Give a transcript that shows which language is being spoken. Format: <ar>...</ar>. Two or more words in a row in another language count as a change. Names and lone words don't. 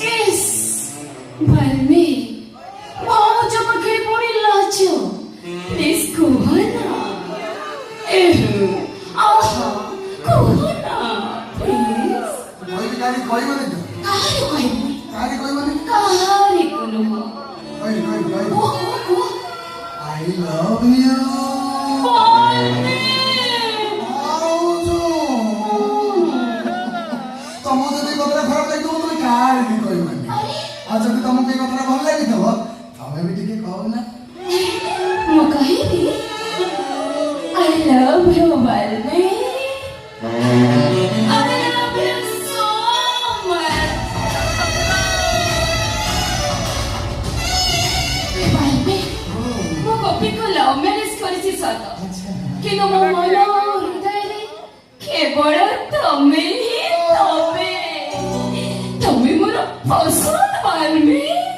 <or>ଇସ୍ ଭାଇ ଭାଉଜ ପାଖରେ ପୁଣି ଲାଜ। ପ୍ଲିଜ୍ କୁହ ନା। ଆହା କୁହ ନା ପ୍ଲିଜ୍। କହିବି କାହାରି କହିବନି ତ? କାହାରି କହିବି? କାହାରି କହିବନି? କାହାରିକୁ ନୁହଁ। କହିବି କହିବି କହିବି। କୁହ।</or> <en>I love you.</en> <or>ତମକୁ ଯଦି କଥାଟା ଖରାପ ଲାଗିବ ତମେ କାହାରି ବି କହିବନି। ଆଉ ଯଦି ତମକୁ ଏଇ କଥାଟା ଭଲ ଲାଗିଥିବ ତମେ ବି ଟିକେ କହୁନା। ମୁଁ କହିବି</or> <en>I love you</en> <or>Balmi.</or> <en>I love you so much. Balmi,</en> <or>ମୁଁ ଗୋପୀକୁ</or> <en>love marriage</en> <or>କରିଛି ସତ, କିନ୍ତୁ ମୋ ମନ ହୃଦୟରେ କେବଳ ତମେ ହିଁ ତମେ ମୋର ପସନ୍ଦ ବାଲ୍ମୀ।</or>